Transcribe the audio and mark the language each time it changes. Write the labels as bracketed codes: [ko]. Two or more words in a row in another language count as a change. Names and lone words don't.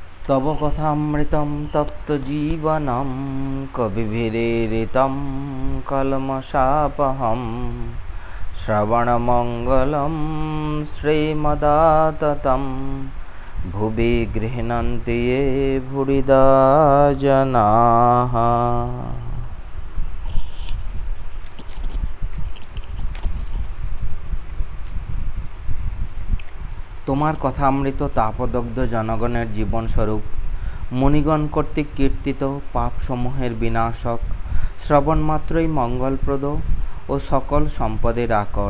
[sa] तव कथामृतं तप्तजीवनं कविभिरीडितं कल्मषापहं श्रवणमङ्गलं श्रीमदाततं भुवि गृह्णन्ति ये भुरिदा जनाः। [bn] তোমার কথামৃত তাপদগ্ধ জনগণের জীবনস্বরূপ, মুনিগণ কর্তৃক কীর্তিত পাপসমূহের বিনাশক, শ্রবণমাত্রই মঙ্গলপ্রদ ও সকল সম্পদের আকর।